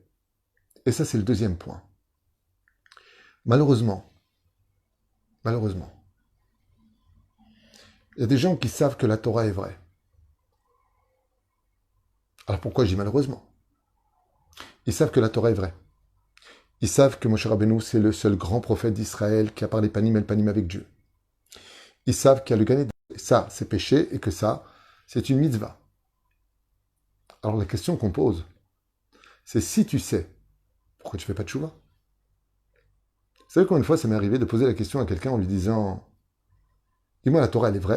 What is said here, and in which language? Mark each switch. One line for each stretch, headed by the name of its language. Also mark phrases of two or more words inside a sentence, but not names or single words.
French: Et ça c'est le deuxième point. Malheureusement, il y a des gens qui savent que la Torah est vraie. Alors pourquoi je dis malheureusement? Ils savent que la Torah est vraie. Ils savent que Moshe Rabbeinu, c'est le seul grand prophète d'Israël qui a parlé
Hebrew: פנים אל פנים
French: avec Dieu. Ils savent qu'il y a le Gan Eden. Ça, c'est péché et que ça, c'est une mitzvah. Alors la question qu'on pose, c'est si tu sais, pourquoi tu fais pas de tchouva? Vous savez combien de fois ça m'est arrivé de poser la question à quelqu'un en lui disant dis-moi, la Torah, elle est vraie?